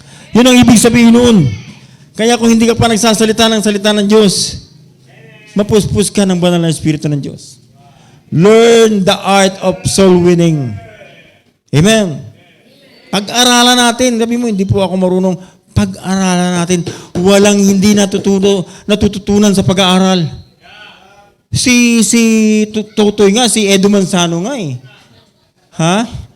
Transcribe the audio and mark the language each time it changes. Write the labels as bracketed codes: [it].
[tl] Yun ang ibig sabihin noon. Kaya kung hindi ka pa nagsasalita ng salita ng Diyos, mapuspos ka ng banal na Espiritu ng Diyos. [en] Learn the art of soul winning. [tl] Amen. Pag-aralan natin, sabi mo, hindi po ako marunong. Pag-aralan natin, walang hindi natututunan sa pag-aaral. Si Totoy nga, si Edu Manzano nga eh. Ha?